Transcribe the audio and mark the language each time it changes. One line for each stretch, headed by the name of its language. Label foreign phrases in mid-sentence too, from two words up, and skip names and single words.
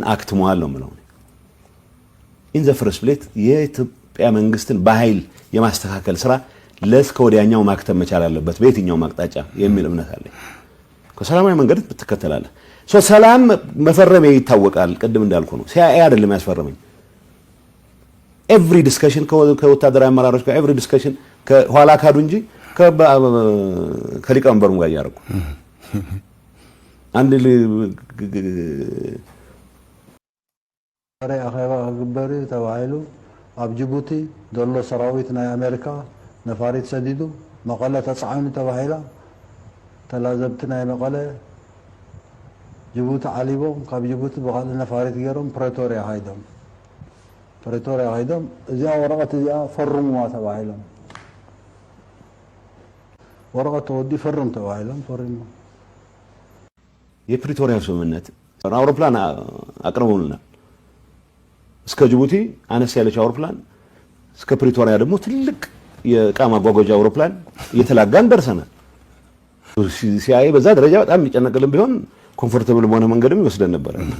Amharic: አክትሟል ነው ማለት ነው።
English: in the first place
Amharic: የኢትዮጵያ መንግስትን በኃይል የማስተካከል ስራ ለስከ ወዲያኛው ማክተም መቻል አለበት በየትኛው ማቅጣጫ የሚል እምነት አለኝ። ከሰላማዊ መንገድ ትከተላለህ። ሰላም መፈረም ይታወቃል። ቅድም እንዳልኩ ነው። ሲአይኤ አይደለም ያስፈረመኝ።
English: every discussion
Amharic: ከወታደራዊ አመራሮች ጋር
English: every discussion
Amharic: ከኋላ ካዱ እንጂ ከሊቀመንበሩም ጋር ያደረጉ አንድ
Tigrinya: አኼባ ግበሪ ተባሂሉ ኣብ ጅቡቲ ዘሎ ሰራዊት ናይ አሜሪካ ነፋሪት ሰዲዱ መቀለ ተጻዕኑ ተባሂላ ተላዘብቲ ናይ መቀለ ጅቡቲ ዓሊቦም ካብ ጅቡቲ ብኻልእ ነፋሪት ገይሮም ፕሬቶሪያ ኸይዶም እዚኣ ወረቐት እዚኣ ፈርሙዋ ተባሂሎም ወረቐት ተወዲ ፈርም ተባሂሎም ፈርሙ።
Amharic: የፕሪቶሪያ ስምምነት አውሮፕላን አቅርበውልናል። እስከ ጅቡቲ አነስ ያለች አውሮፕላን እስከ ፕሪቶሪያ ደግሞ ትልቅ የዕቃ ማጓጓዣ አውሮፕላን እየተላጋን ደርሰናል። ሲአይኤ በዛ ደረጃ በጣም የሚጨነቅልን ቢሆን ኮምፎርታብል በሆነ መንገድም ይወስደን ነበር።